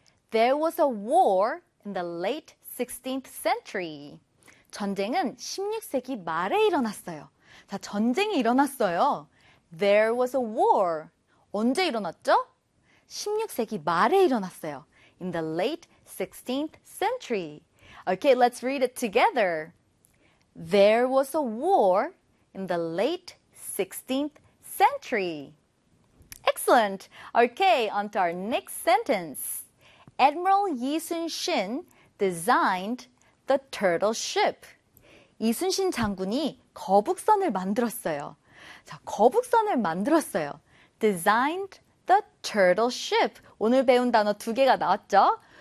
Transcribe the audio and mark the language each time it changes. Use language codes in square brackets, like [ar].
[en] There was a war in the late 16th century. [ko] 전쟁은 16세기 말에 일어났어요. 자, 전쟁이 일어났어요. [en] There was a war. [ko] 언제 일어났죠? 16세기 말에 일어났어요. [en] In the late 16th century. Okay, let's read it together. There was a war in the late 16th century. Excellent. Okay, on to our next sentence. Admiral Yi Sun-shin designed the turtle ship. [ko] 이순신 장군이 거북선을 만들었어요. 자, 거북선을 만들었어요. [en] Designed the turtle ship. [ko] 오늘 배운 단어 두 개가 나왔죠?